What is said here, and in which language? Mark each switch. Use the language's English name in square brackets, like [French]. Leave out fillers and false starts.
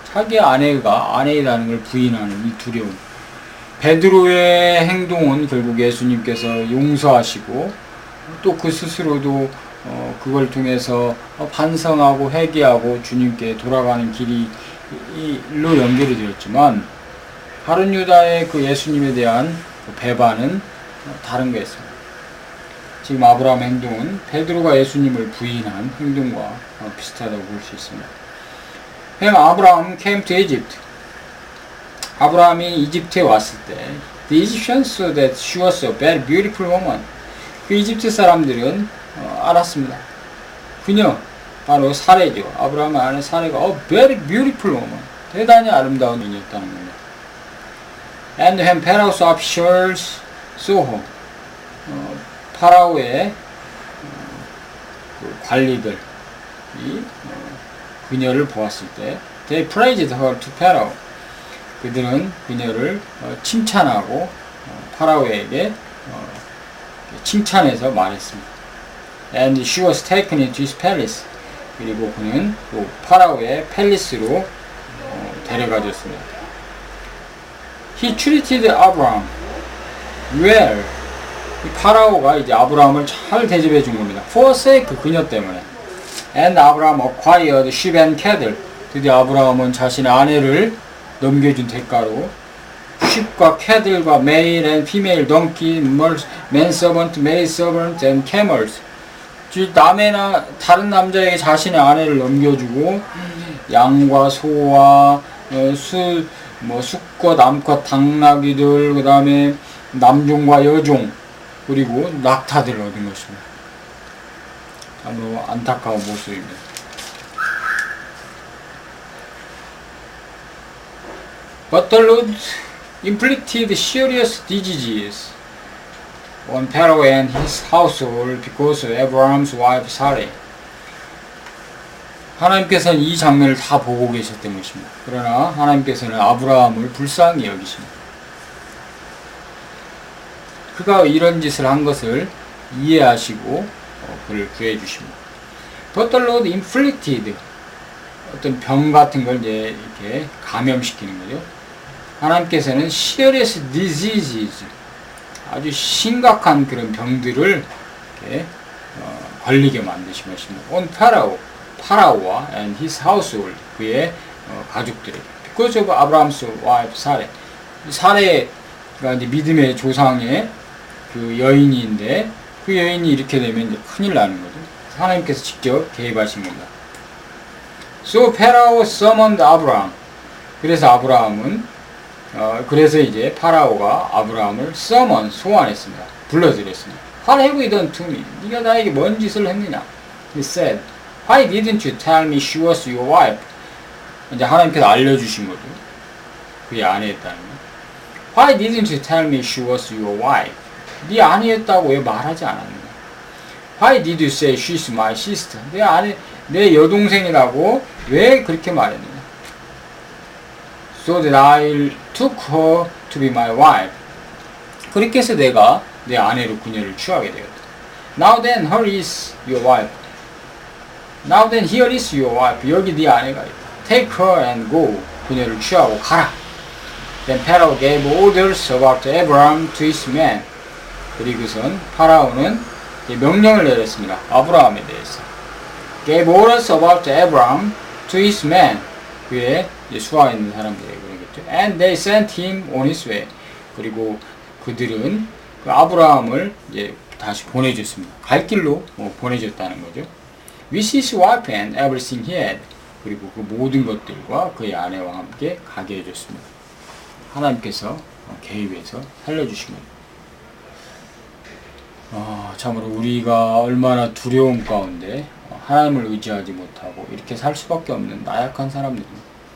[Korean] 자기 아내가 아내이라는 걸 부인하는 이 두려움. 베드로의 행동은 결국 예수님께서 용서하시고 또 그 스스로도 그걸 통해서 반성하고 회개하고 주님께 돌아가는 길로 연결이 되었지만, 가룟 유다의 그 예수님에 대한 배반은 다른 거였습니다. 지금 아브라함의 행동은 베드로가 예수님을 부인한 행동과 비슷하다고 볼 수 있습니다. [English] When Abraham came to Egypt, [Korean] 아브라함이 이집트에 왔을 때 [English] The Egyptians saw that she was a very beautiful woman. [Korean] 그 이집트 사람들은 알았습니다. 그녀, 바로 사레죠. 아브라함의 아내 사레가 [English] a very beautiful woman, [Korean] 대단히 아름다운 여인이었다는 겁니다. [English] And when Pharaoh's officials saw her, [Korean] 파라오의 그 관리들이 그녀를 보았을 때 [English] they praised her to Pharaoh. [Korean] 그들은 그녀를 칭찬하고 파라오에게 칭찬해서 말했습니다. [English] And she was taken into his palace. [Korean] 그리고 그는 또 파라오의 팰리스로 데려가졌습니다. [English] He treated Abraham well. [Korean] 이 파라오가 이제 아브라함을 잘 대접해 준 겁니다. [English] For sake, [Korean] 그녀 때문에. [English] And Abraham acquired sheep and cattle. [Korean] 드디어 아브라함은 자신의 아내를 넘겨준 대가로 [English] sheep과 cattle과 male and female donkey, manservant, maidservant and camels. [Korean] 즉 남의나 다른 남자에게 자신의 아내를 넘겨주고 양과 소와 숫과 남과 당나귀들, 그 다음에 남종과 여종, 그리고 낙타들을 얻은 것입니다. 참 안타까운 모습입니다. [English] But the Lord inflicted serious diseases on Pharaoh and his household because of Abraham's wife Sarai. [Korean] 하나님께서는 이 장면을 다 보고 계셨던 것입니다. 그러나 하나님께서는 아브라함을 불쌍히 여기십니다. 그가 이런 짓을 한 것을 이해하시고 그를 구해 주십니다. [English] But the Lord inflicted, [Korean] 어떤 병 같은 걸 이제 이렇게 감염시키는 거죠. 하나님께서는 [English] serious diseases, [Korean] 아주 심각한 그런 병들을 이렇게 걸리게 만드신 것입니다. [English] On Pharaoh, [Korean] 파라오와 [English] and his household, [Korean] 그의 가족들에게. [English] Because of Abraham's wife Sarai. [Korean] 사레가 이제 믿음의 조상의 그 여인인데 그 여인이 이렇게 되면 이제 큰일 나는 거죠. 하나님께서 직접 개입하신 겁니다. [English] So Pharaoh summoned Abraham. [Korean] 그래서 아브라함은 그래서 이제 파라오가 아브라함을 소환했습니다. 불러들였습니다. [English] What have you done to me? [Korean] 네가 나에게 뭔 짓을 했느냐? [English] He said, Why didn't you tell me she was your wife? [Korean] 이제 하나님께서 알려주신 거죠. 그의 아내였다는 거. [English] Why didn't you tell me she was your wife? [Korean] 네 아내였다고 왜 말하지 않았느냐? [English] Why did you say she's my sister? [Korean] 내 여동생이라고 왜 그렇게 말했느냐? [English] So that I took her to be my wife. [Korean] 그렇게 해서 내가 내 아내로 그녀를 취하게 되었다. [English] Now then, here is your wife. Now then, here is your wife. [Korean] 여기 네 아내가 있다. [English] Take her and go. [Korean] 그녀를 취하고 가라. [English] Then Pharaoh gave orders about Abraham to his men. [Korean] 그리고선 파라오는 명령을 내렸습니다. 아브라함에 대해서. [English] Gave orders about Abraham to his men. [Korean] 그의 수하에 있는 사람들에게 그러겠죠. [English] And they sent him on his way. [Korean] 그리고 그들은 그 아브라함을 이제 다시 보내줬습니다. 갈 길로 보내줬다는 거죠. [English] With his wife and everything he had. [Korean] 그리고 그 모든 것들과 그의 아내와 함께 가게 해줬습니다. 하나님께서 개입해서 살려주신 거죠. 참으로 우리가 얼마나 두려움 가운데 하나님을 의지하지 못하고 이렇게 살 수밖에 없는 나약한 사람들입니다.